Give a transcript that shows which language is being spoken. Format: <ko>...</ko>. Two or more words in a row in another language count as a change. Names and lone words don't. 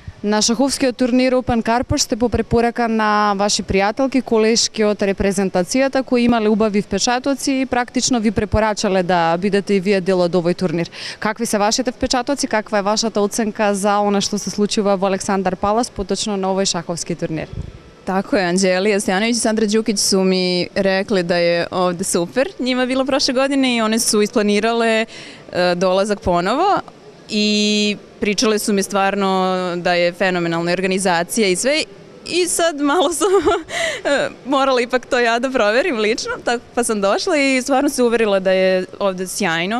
<mk>На шаховскиот турнир Open Karpoš сте по препорака на ваши пријателки, колешки од репрезентацијата кои имале убави впечатоци и практично ви препорачале да бидете и вие дел од овој турнир. Какви се вашите впечатоци, каква е вашата оценка за она што се случува во Александар Палас, поточно на овој шаховски турнир?</mk> <sr>Tako je, Anđelija Stojanović i Sandra Đukić su mi rekli da je ovde super njima bilo prošle godine i one su isplanirale dolazak ponovo i pričale su mi stvarno da je fenomenalna organizacija i sve. I sad malo sam morala ipak to ja da proverim lično, pa sam došla i stvarno se uverila da je ovde sjajno.</sr>